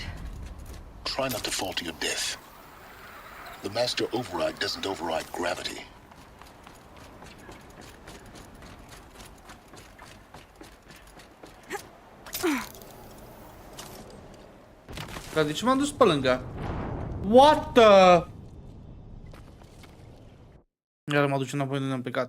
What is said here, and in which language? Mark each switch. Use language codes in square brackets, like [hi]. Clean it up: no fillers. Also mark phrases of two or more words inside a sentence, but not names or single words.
[en] Try not to fall to your death. The master override doesn't override gravity. [ro] Dar de ce m-am dus pe lângă? [en] What the... [ro] Iar mă duce înapoi de unde am plecat.